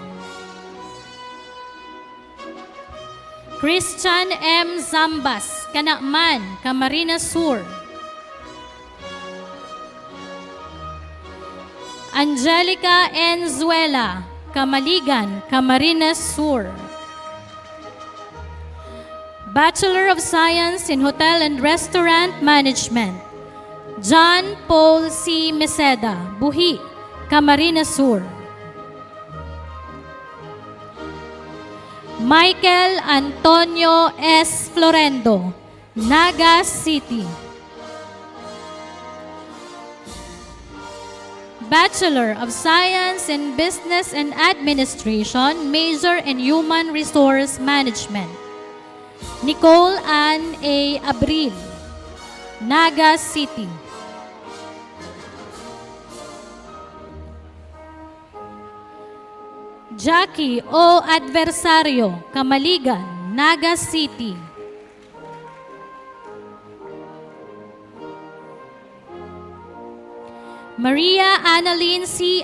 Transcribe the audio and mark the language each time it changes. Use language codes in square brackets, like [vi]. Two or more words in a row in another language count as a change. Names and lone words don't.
[en] Christian M. Zambas, Canakman, Camarines Sur. Angelica Enzuela, Kamaligan, Camarines Sur. Bachelor of Science in Hotel and Restaurant Management, John Paul C. Meseda, Buhi, Camarines Sur. Michael Antonio S. Florendo, Naga City. Bachelor of Science in Business and Administration, Major in Human Resource Management, Nicole Ann A. Abril, Naga City. Jackie O. Adversario, Kamaligan, Naga City. Maria Annalyn C.